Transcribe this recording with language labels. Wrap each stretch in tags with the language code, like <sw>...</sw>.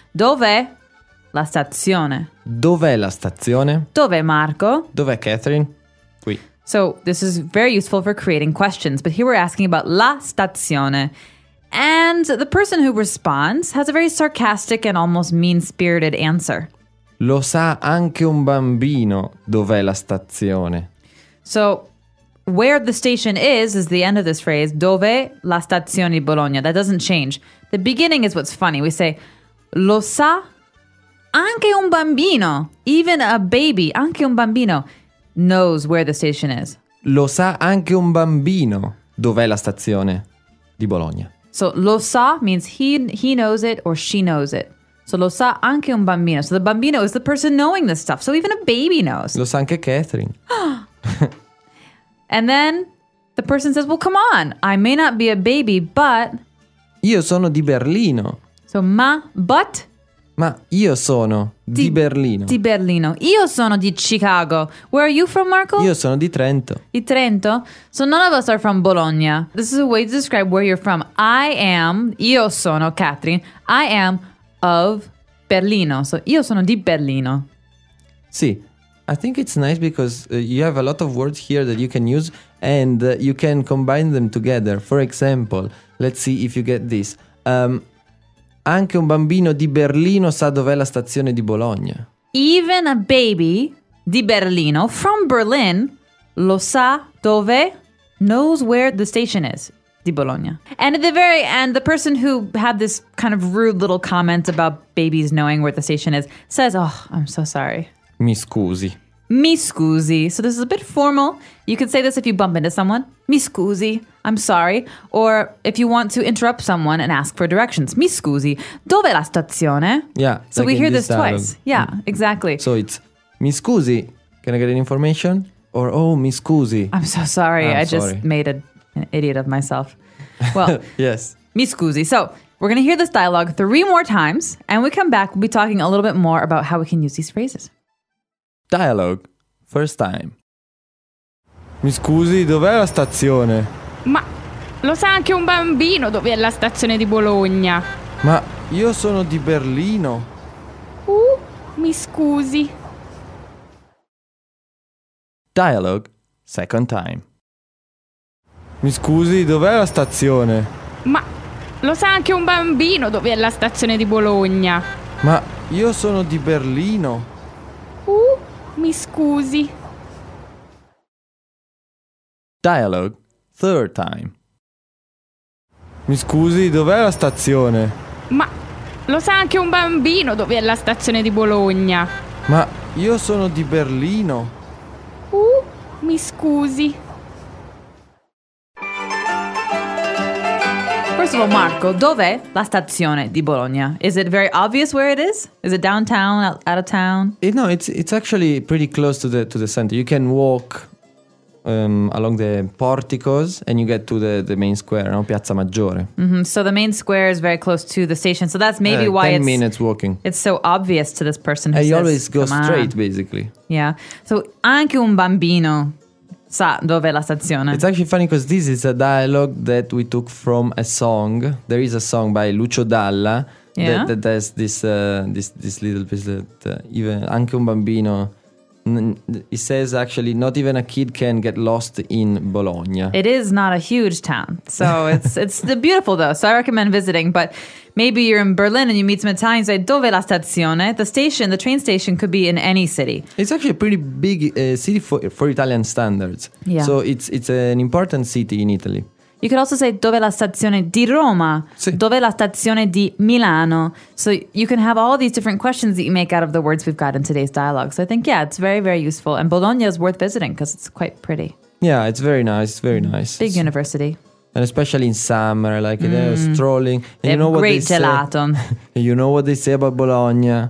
<it>Dove la stazione? Dove la stazione? Dove Marco? Dove Catherine? Qui.</it> <en>So this is very useful for creating questions. But here we're asking about la stazione. And the person who responds has a very sarcastic and almost mean-spirited answer.</en> <it>Lo sa anche un bambino dov'è la stazione.</it> <en>So, where the station is the end of this phrase.</en> <it>Dove la stazione di Bologna.</it> <en>That doesn't change. The beginning is what's funny. We say,</en> <it>lo sa anche un bambino.</it> <en>Even a baby,</en> <it>anche un bambino,</it> <en>knows where the station is.</en> <it>Lo sa anche un bambino dov'è la stazione di Bologna.</it> <en>So,</en> <it>lo sa</it> <en>means he knows it or she knows it. So</en> <it>lo sa anche un bambino.</it> <en>So the bambino is the person knowing this stuff. So even a baby knows.</en> <it>Lo sa anche Catherine.</it> <en>And then the person says, well, come on. I may not be a baby, but...</en> <it>Io sono di Berlino.</it> <en>So ma, but...</en> <it>Ma io sono di Berlino. Di Berlino. Io sono di Chicago.</it> <en>Where are you from, Marco?</en> <it>Io sono di Trento. Di Trento?</it> <en>So none of us are from Bologna. This is a way to describe where you're from. I am...</en> <it>Io sono,</it> <en>Catherine. I am...</en> <it>of Berlino.</it> <en>So,</en> <it>io sono di Berlino.</it> <en>Sì, I think it's nice because you have a lot of words here that you can use and you can combine them together. For example, let's see if you get this.</en> <it>Anche un bambino di Berlino sa dov'è la stazione di Bologna.</it> <en>Even a baby di Berlino, from Berlin,</en> <it>lo sa dove,</it> <en>knows where the station is. di Bologna. And at the very end, the person who had this kind of rude little comment about babies knowing where the station is says, oh, I'm so sorry.</en> <it>Mi scusi. Mi scusi.</it> <en>So this is a bit formal. You could say this if you bump into someone.</en> <it>Mi scusi.</it> <en>I'm sorry. Or if you want to interrupt someone and ask for directions.</en> <it>Mi scusi. Dove la stazione?</it> <en>Yeah. So like we hear this twice. Yeah, exactly. So it's</en> <it>mi scusi.</it> <en>Can I get an information? Or, oh,</en> <it>mi scusi.</it> <en>I'm so sorry. I just made an idiot of myself. Well, yes.</en> <it>Mi scusi.</it> <en>So we're going to hear this dialogue three more times. And when we come back, we'll be talking a little bit more about how we can use these phrases. Dialogue, first time.</en> <it>Mi scusi, dov'è la stazione? Ma lo sa anche un bambino dove è la stazione di Bologna. Ma io sono di Berlino. Mi scusi.</it> <en>Dialogue, second time.</en> <it>Mi scusi, dov'è la stazione? Ma lo sa anche un bambino dove è la stazione di Bologna. Ma io sono di Berlino. Mi scusi.</it> <en>Dialogue, third time.</en> <it>Mi scusi, dov'è la stazione? Ma lo sa anche un bambino dove è la stazione di Bologna. Ma io sono di Berlino. Mi scusi.</it> <en>First of all,</en> <it>Marco, dov'è la stazione di Bologna?</it> <en>Is it very obvious where it is? Is it downtown, out of town? No, it's actually pretty close to the center. You can walk along the porticos and you get to the main square, no?</en> <it>Piazza Maggiore. Mm-hmm.</it> <en>So the main square is very close to the station. So that's maybe why 10 minutes walking. It's so obvious to this person who and says, you always go straight, basically. Yeah. So</en> <it>anche un bambino sa dove è la stazione.</it> <en>It's actually funny because this is a dialogue that we took from a song. There is a song by Lucio Dalla that has this little piece that even</en> <it>anche un bambino.</it> <en>He says actually not even a kid can get lost in Bologna. It is not a huge town, so it's beautiful though. So I recommend visiting. But maybe you're in Berlin and you meet some Italians. Say</en> <it>dove la stazione?</it> <en>The station, the train station, could be in any city. It's actually a pretty big city for Italian standards. Yeah. So it's an important city in Italy. You could also say</en> <it>dove la stazione di Roma? Sì. Dove la stazione di Milano?</it> <en>So you can have all these different questions that you make out of the words we've got in today's dialogue. So I think, yeah, it's very, very useful. And Bologna is worth visiting because it's quite pretty. Yeah, it's very nice. It's very nice. Big university. And especially in summer, like they're strolling. And you know what they say? Great gelato. You know what they say about Bologna?</en>